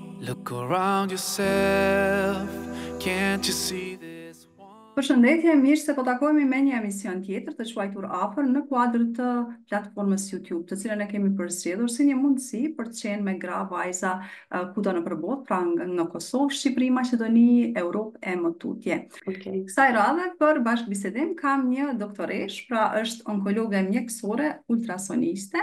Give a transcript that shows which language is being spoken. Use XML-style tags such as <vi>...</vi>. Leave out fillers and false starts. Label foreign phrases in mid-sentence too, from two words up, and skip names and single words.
<en>Look around yourself, can't you see this one?</en> <sq>Përshëndetje, mirë se po takohemi me një emision tjetër të quajtur Afër në kuadër të platformës YouTube, të cilën e kemi përzgjedhur si një mundësi për të qenë me gra, vajza kudo në përbot, pra në Kosovë, Shqipëri, Maqedoni, Europë e më tutje. Okej. Kësaj radhe për bashkëbisedim kam një doktoresh, pra është onkologe mjekësore ultrasoniste.</sq>